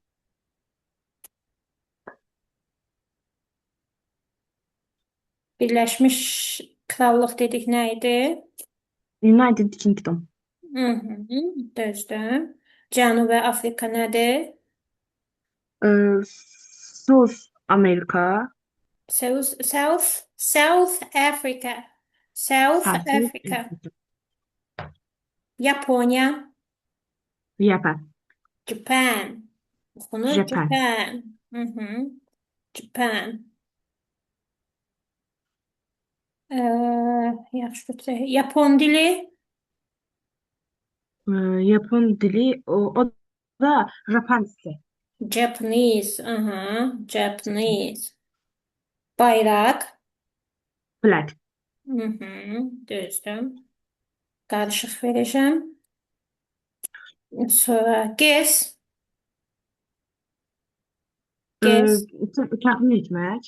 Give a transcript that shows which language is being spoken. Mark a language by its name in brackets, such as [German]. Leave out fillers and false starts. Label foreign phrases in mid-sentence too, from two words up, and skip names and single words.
[Azerbaijani] Birləşmiş Krallıq dedik nə idi? [English] United Kingdom. [Azerbaijani] Hı hı, düzdür. Cənubi Afrika nədir? Sus Amerika. [English] South Africa. South [Azerbaijani] Hə, Sus [English] Africa. [Azerbaijani] Afrika. Yaponiya. [English] Japan. [Azerbaijani] Japan. Oxunur [English] Japan. Japan. [Azerbaijani] Hı hı, [English] Japan. [Azerbaijani] Yaxşı götürək. Yapon dili. Yapon dili o da Japonca. [English] Japanese. Aha, Japanese. [Azerbaijani] Bayraq. [English] Flag. [Azerbaijani] Mhm, düzdür. Qarışıq verəcəm. Sonra guess. Guess. Təxmin etmək.